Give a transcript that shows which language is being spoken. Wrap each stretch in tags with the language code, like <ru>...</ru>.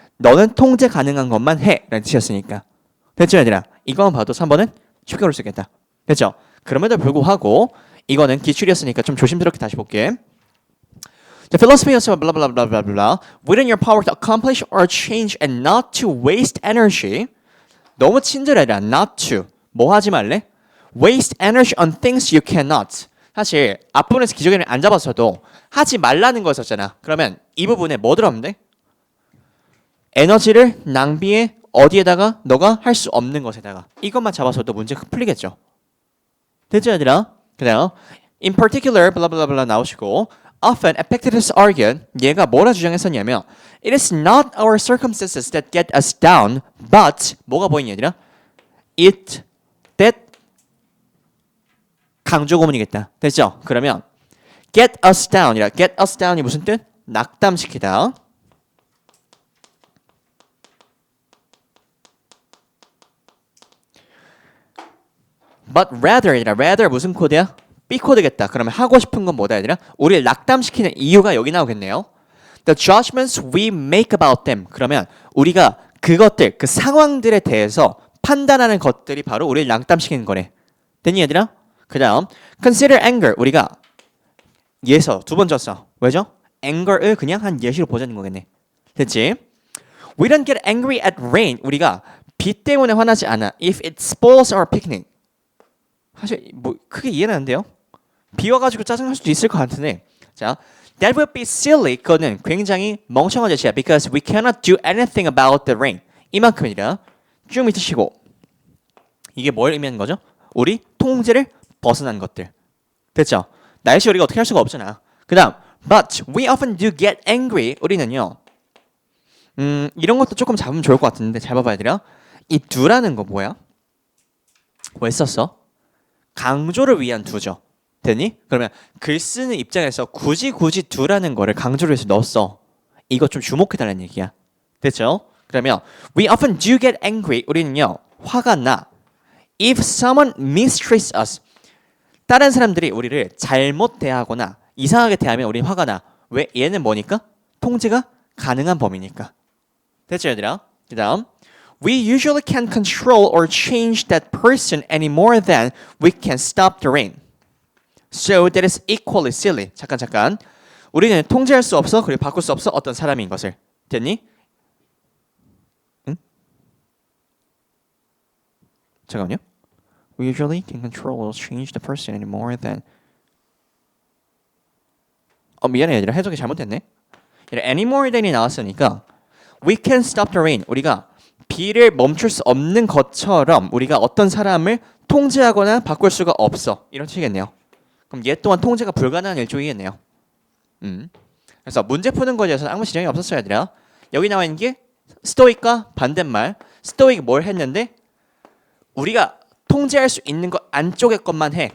<ko>너는 통제 가능한 것만 해 라는 뜻이었으니까. 됐죠, 얘들아? 이거만 봐도 3번은 쉽게 올 수 있겠다. 됐죠? 그럼에도 불구하고 이거는 기출이었으니까 좀 조심스럽게 다시 볼게.</ko> <en>The philosophy is blah blah blah blah blah within your power to accomplish or change and not to waste energy.</en> <ko>너무 친절해라.</ko> <en>Not to.</en> <ko>뭐 하지 말래?</ko> <en>Waste energy on things you cannot.</en> <ko>사실 앞부분에서 기저귀를 안 잡았어도 하지 말라는 거였었잖아. 그러면 이 부분에 뭐 들어가면 돼? 에너지를 낭비해 어디에다가? 너가 할 수 없는 것에다가. 이것만 잡아서도 문제 풀리겠죠. 됐죠, 얘들아? 그다음</ko> <en>in particular</en> <ko>블라블라블라 나오시고</ko> <en>often Epictetus argued</en> <ko>얘가 뭐라 주장했었냐면</ko> <en>it is not our circumstances that get us down but</en> <ko>뭐가 보이냐 얘들아? it that 강조 고문이겠다. 됐죠? 그러면</ko> <en>get us down</en> <ko>이라 get us down이 무슨 뜻? 낙담시키다.</ko> <en>But rather</en> <ko>얘들아 rather 무슨 코드야? B 코드겠다. 그러면 하고 싶은 건 뭐다 얘들아? 우리를 낙담시키는 이유가 여기 나오겠네요.</ko> <en>The judgments we make about them.</en> <ko>그러면 우리가 그것들, 그 상황들에 대해서 판단하는 것들이 바로 우리를 낙담시키는 거래. 됐니 얘들아? 그 다음</ko> <en>consider anger.</en> <ko>우리가 예서 두 번 줬어. 왜죠? anger을 그냥 한 예시로 보자는 거겠네. 됐지?</ko> <en>We don't get angry at rain.</en> <ko>우리가 비 때문에 화나지 않아.</ko> <en>If it spoils our picnic.</en> <ko>사실 뭐 크게 이해는 안 돼요. 비 와가지고 짜증날 수도 있을 것 같은데.</ko> <en>자, that would be silly.</en> <ko>그거는 굉장히 멍청한 짓이야.</ko> <en>Because we cannot do anything about the rain.</en> <ko>이만큼이라 쭉 밑에 쉬고. 이게 뭘 의미하는 거죠? 우리 통제를 벗어난 것들. 됐죠? 날씨 우리가 어떻게 할 수가 없잖아. 그 다음</ko> <en>but we often do get angry.</en> <ko>우리는요. 이런 것도 조금 잡으면 좋을 것 같은데 잘 봐봐야 돼요. 이 do라는 거 뭐야? 왜 썼어? 강조를 위한 do죠. 됐니? 그러면 글 쓰는 입장에서 굳이 do라는 거를 강조를 해서 넣었어. 이거 좀 주목해달라는 얘기야. 됐죠? 그러면</ko> <en>we often do get angry.</en> <ko>우리는요. 화가 나.</ko> <en>If someone mistreats us.</en> <ko>다른 사람들이 우리를 잘못 대하거나 이상하게 대하면 우리는 화가 나. 왜? 얘는 뭐니까? 통제가 가능한 범위니까. 됐죠 얘들아? 그 다음</ko> <en>We usually can't control or change that person any more than we can stop the rain. So that is equally silly.</en> <ko>잠깐. 우리는 통제할 수 없어. 그리고 바꿀 수 없어. 어떤 사람인 것을. 됐니? 응? 잠깐만요.</ko> <en>We usually can control or change the person any more than.</en> <ko>미안해 얘들아. 해석이 잘못됐네.</ko> <en>any more than</en> <ko>이 나왔으니까</ko> <en>we can stop the rain.</en> <ko>우리가 비를 멈출 수 없는 것처럼 우리가 어떤 사람을 통제하거나 바꿀 수가 없어. 이런 뜻이겠네요. 그럼 얘 또한 통제가 불가능한 일종이겠네요. 그래서 문제 푸는 거에 대해서 아무 지장이 없었어야 되나? 여기 나와 있는 게 스토익과 반대말. 스토익이 뭘 했는데 우리가 통제할 수 있는 것 안쪽의 것만 해.</ko>